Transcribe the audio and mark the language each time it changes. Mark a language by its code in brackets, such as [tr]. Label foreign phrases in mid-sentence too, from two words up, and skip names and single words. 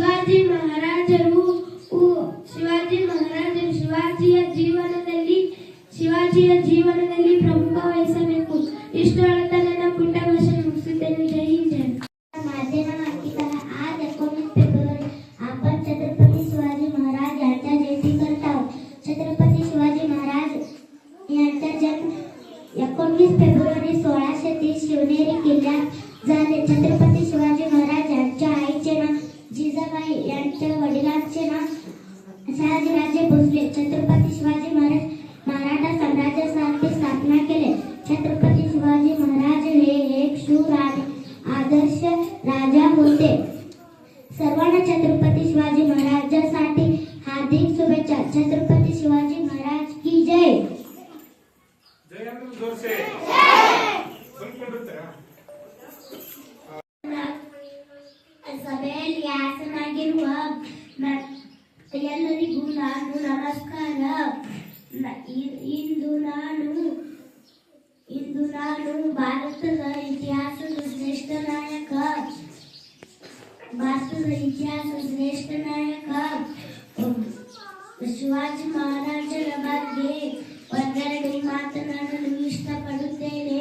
[kn] ಶಿವಾಜಿಯ ಜೀವನದಲ್ಲಿ ಪ್ರಮುಖ ವಹಿಸಬೇಕು. ಇಷ್ಟು ಹೇಳುತ್ತಾ ನನ್ನ ಪುಟ್ಟ ಭಾಷಣ ಮುಗಿಸುತ್ತೇನೆ. ಜೈ ಹಿಂದ್. [mr] माध्यम अंकिताला आज 19 फेब्रुवारी आपण छत्रपती शिवाजी महाराज यांच्या जयंती करत आहोत. छत्रपती शिवाजी महाराज यांचा जन्म 19 फेब्रुवारी 1630 शिवनेरी किल्ल्यात झाले. छत्रपती शिवाजी महाराज यांच्या आईचे नाव जिजाबाई, यांच्या वडिलांचे नाव शहाजीराजे भोसले. छत्रपती शिवाजी महाराज मराठा साम्राज्याची स्थापना केली. छत्रपती शिवाजी महाराज हे एक शूर आणि आदर्श राजा होते. सर्वांना छत्रपती शिवाजी महाराजांसाठी हार्दिक शुभेच्छा. छत्रपती शिवाजी महाराज की जय. [hi] जय अंदर जोर से [kn] ಸಭೆಯಲ್ಲಿ ಆಸನಾಗಿರುವ ಎಲ್ಲರಿಗೂ ನಾನು ನಮಸ್ಕಾರ. ಇಂದು ನಾನು ಭಾರತದ ಇತಿಹಾಸದ ಶ್ರೇಷ್ಠ ನಾಯಕ ಶಿವಾಜಿ ಮಹಾರಾಜರ ಬಗ್ಗೆ ಒಂದೆರಡು ಮಾತನಾಡಲು ಇಷ್ಟಪಡುತ್ತೇನೆ.